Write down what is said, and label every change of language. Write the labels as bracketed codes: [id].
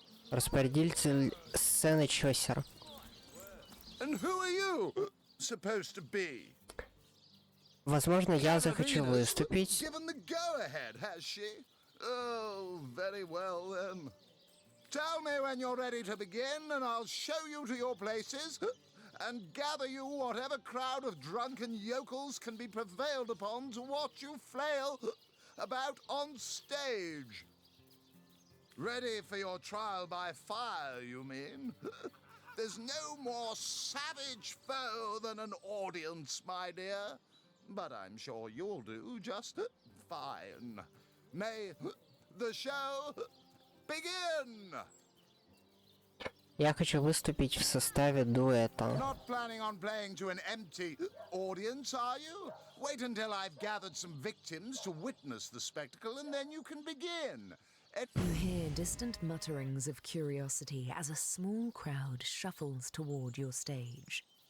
[ru] Распорядитель сцены Чосер. [en] And who are you supposed to be? [ru] Возможно, я захочу выступить. [en] Given the go-ahead, has she? Oh, very well then. Tell me when you're ready to begin, and I'll show you to your places, and gather you whatever crowd of drunken yokels can be prevailed upon to watch you flail about on stage. Ready for your trial by fire, you mean? There's no more savage foe than an audience, my dear. But I'm sure you'll do just fine. May the show begin! [ru] Я хочу выступить в составе дуэта. [en] Not planning on playing to an empty audience, are you? Wait until I've gathered some victims to witness the spectacle, and then you can begin. You hear distant mutterings of curiosity as a small crowd shuffles toward your stage.